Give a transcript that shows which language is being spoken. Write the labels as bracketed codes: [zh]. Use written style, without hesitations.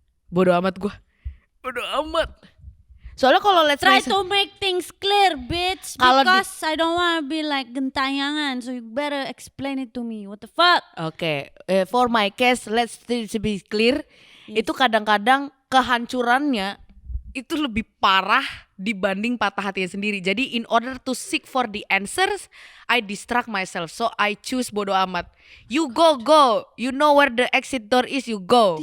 [id] Bodo amat gue. Bodo amat. Soalnya kalau [en] let's Try say to make things clear, bitch. [id] Kalau [en] Because I don't wanna be like [id] gentayangan. [en] So you better explain it to me. What the fuck? Oke, for my case, let's be clear, Yes. [id] itu kadang-kadang kehancurannya itu lebih parah dibanding patah hatinya sendiri. Jadi [en] in order to seek for the answers, I distract myself. So I choose [id] bodo amat. [en] You go. You know where the exit door is, you go.